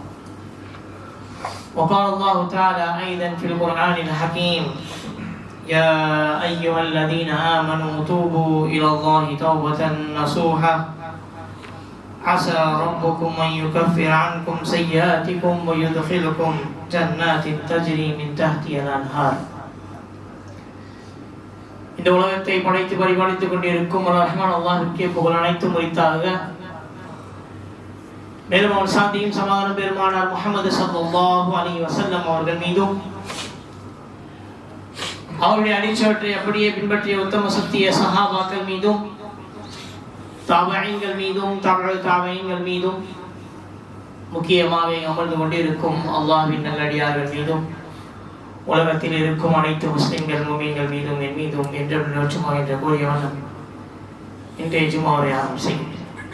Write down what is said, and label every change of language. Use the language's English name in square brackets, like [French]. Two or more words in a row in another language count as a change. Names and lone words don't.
[Arabic] وقال الله تعالى أيضا في القرآن الحكيم: يا أيها الذين آمنوا توبوا إلى الله توبة نصوحا عسى ربكم أن يكفر عنكم سيئاتكم ويدخلكم جنات تجري من تحتها الأنهار. [Tamil] இந்த உலகத்தை படைத்து பரிபாலித்துக் கொண்டிருக்கும் ரஹ்மான் அல்லாஹ்வுக்கே புகழ் அனைத்தும் உரித்தாக. மேலும் அவர் சாந்தியும் சமாதானம் பெருமானார் முஹம்மது [Arabic] صلى الله عليه وسلم [Tamil] அவர்கள் மீதும் அவருடைய அடிச்சுவற்றை அப்படியே பின்பற்றிய உத்தம சத்திய சஹாபாக்கள் மீதும் தாபஈன்கள் மீதும் தாபஈன்கள் மீதும் முக்கியமாக அமர்ந்து கொண்டிருக்கும் அல்லாஹ்வின் நல்லடியார்கள் மீதும் உலகத்தில் இருக்கும் அனைத்து முஸ்லிம்கள் முஃமின்கள் மீதும் என் மீதும் என்றும் நோச்சுமாக என்ற கூறியவண்ணம் இன்றைய ஜும்மாவை ஆரம்பிக்கிறேன்.